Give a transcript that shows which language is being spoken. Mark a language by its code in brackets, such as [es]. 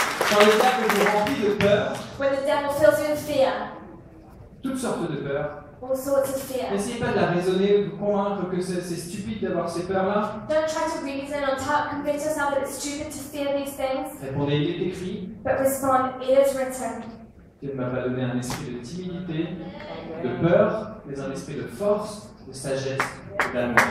[fr] Quand le diable vous remplit de peur, [en] When the devil fills you with fear, [fr] toutes sortes de peurs, [en] all sorts of fear. [fr] n'essayez pas de la raisonner, de vous convaincre que c'est stupide d'avoir ces peurs-là. [en] Don't try to reason or convince yourself that it's stupid to fear these things, [fr] Répondez, il est écrit. [en] but respond, it is written. [fr] Dieu ne m'a pas donné un esprit de timidité, de peur, mais un esprit de force, de sagesse et d'amour.